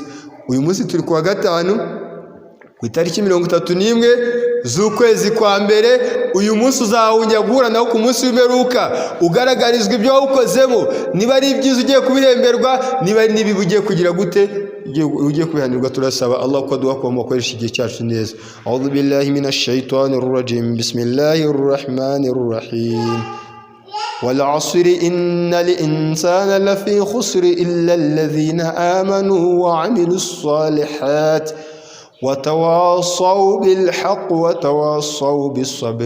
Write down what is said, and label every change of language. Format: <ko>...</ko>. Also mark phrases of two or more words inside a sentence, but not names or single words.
<rw>Uyu munsi turi kuwa gatanu ku itariki 31 z'ukwezi kwa mbere. Uyu munsi uzawujya guhura nawo ku munsi w'imperuka, ugaragarizwa ibyo wawukozemo, niba ari ibyiza ugiye kubiremberwa, niba ari n'ibibi ugiye kugira gute ugiye kubihanirwa. Turasaba Allah ko duha ko mukoresha igihe cyacu neza.</rw> <ar>أعوذ بالله من الشيطان الرجيم. بسم الله الرحمن الرحيم. والعصر إن الإنسان لفي خسر إلا الذين آمنوا وعملوا الصالحات وتواصوا بالحق وتواصوا بالصبر.</ar>